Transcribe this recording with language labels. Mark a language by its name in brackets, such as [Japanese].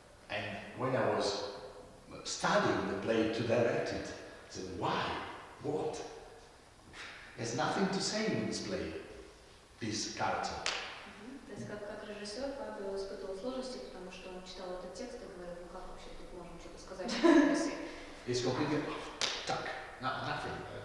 [English] And when I was studying the play to direct it, I said, why? What? There's nothing to say in this play, this character. [Russian] То есть как режиссер Фабио испытывал сложности, потому что он читал этот текст и говорил, ну как вообще тут можно что-то сказать в этой [English] It's completely nothing.